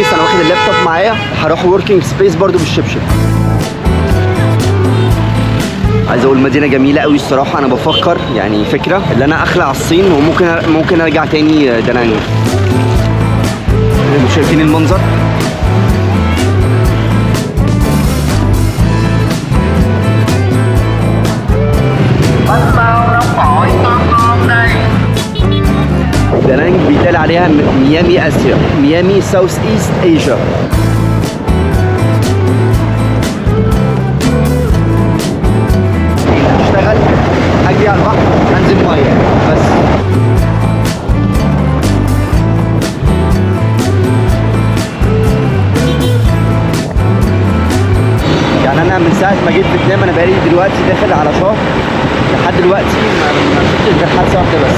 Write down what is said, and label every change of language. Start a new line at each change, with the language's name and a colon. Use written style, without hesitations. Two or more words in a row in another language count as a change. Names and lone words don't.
Arabic: انا واخد اللابتوب معايا، هروح
English: working space
Arabic: برضو بالشبشب. عايز اقول مدينه جميله قوي الصراحه. انا بفكر يعني فكره اللي انا اخلع الصين وممكن ارجع تاني دانانج. انتوا شايفين المنظر؟
Vietnamese: bánh bao nóng phổi ngon ngon đây.
Arabic: بيتقال عليها ميامي اسيا، ميامي
English: South East Asia.
Arabic: اشتغل اجري على البحر انزل ميه بس. يعني انا من ساعه ما جيت فيتنام انا بقالي دلوقتي داخل على شهر، لحد دلوقتي ما شفتش غير حادثه واحده بس.